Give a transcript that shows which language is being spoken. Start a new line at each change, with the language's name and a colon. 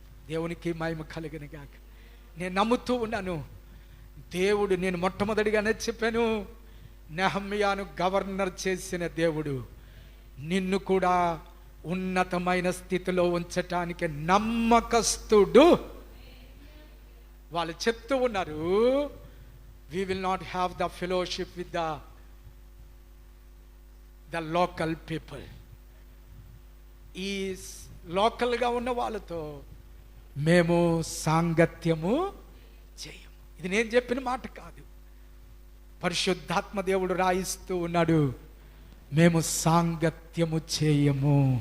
Telugu: దేవునికి మహిమ కలుగును గాక. నేను నమ్ముతూ ఉన్నాను, దేవుడు, నేను మొట్టమొదటిగానే చెప్పాను, నెహమ్యాను గవర్నర్ చేసిన దేవుడు నిన్ను కూడా ఉన్నతమైన స్థితిలో ఉంచటానికి నమ్మకస్తుడు. వాళ్ళు చెప్తూ ఉన్నారు,
English: we will not have the fellowship with the local people.
Telugu: ఈ లోకల్గా ఉన్న వాళ్ళతో మేము సాంగత్యము చేయము. ఇది నేను చెప్పిన మాట కాదు, పరిశుద్ధాత్మ దేవుడు రాయిస్తూ ఉన్నాడు, మేము సాంగత్యము చేయము.